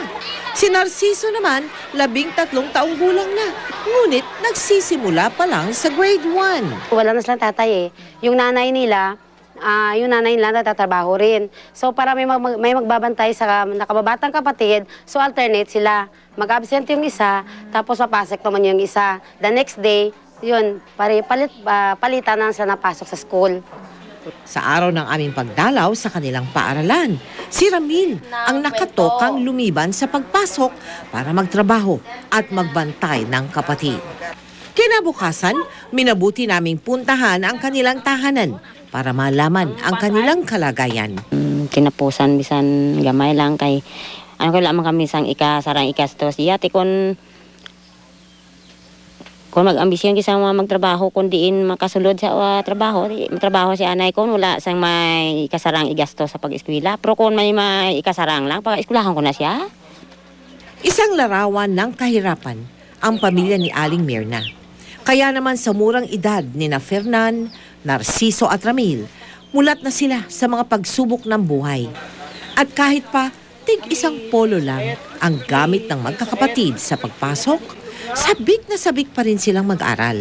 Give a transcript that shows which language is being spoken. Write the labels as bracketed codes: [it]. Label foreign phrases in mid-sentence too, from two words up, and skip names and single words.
[tl] Si Narciso naman, 13 taong gulang na, ngunit nagsisimula pa lang sa grade 1. Wala na silang tatay eh. Yung nanay nila natatrabaho rin. So para may magbabantay sa nakababatang kapatid, so alternate sila. Mag-absent yung isa, tapos papasok naman yung isa. [en] The next day, [tl] yun, palitan na sila napasok sa school. Sa araw ng aming pagdalaw sa kanilang paaralan, si Ramil ang nakatokang lumiban sa pagpasok para magtrabaho at magbantay ng kapatid. Kinabukasan, minabuti naming puntahan ang kanilang tahanan para malaman ang kanilang kalagayan. [hil] Kinapusan bisan gamay lang kay ano ko lamang kami sang sarang ikastos yati kon mag-ambisyon kisa magtrabaho kun diin makasulod sa trabaho si anay kon wala sang may ikasarang igasto sa pag-eskwela pero kun may ikasarang lang pag-eskwelahan ko na siya. [tl] Isang larawan ng kahirapan ang pamilya ni Aling Mirna. Kaya naman sa murang edad ni na Fernan, Narciso at Ramil, mulat na sila sa mga pagsubok ng buhay. At kahit pa tig-isang polo lang ang gamit ng magkakapatid sa pagpasok, sabik na sabik pa rin silang mag-aral.